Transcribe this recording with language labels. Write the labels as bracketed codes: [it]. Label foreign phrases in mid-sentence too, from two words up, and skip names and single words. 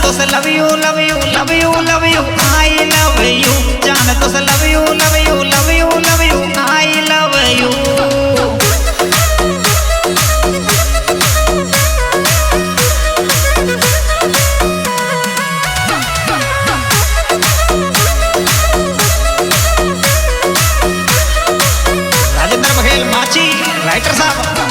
[en] love you love you love you love you I love you [hi] जान तो से [en] love you love you love you love you I love you. [hi] राजेंद्र बघेल माची राइटर साहब।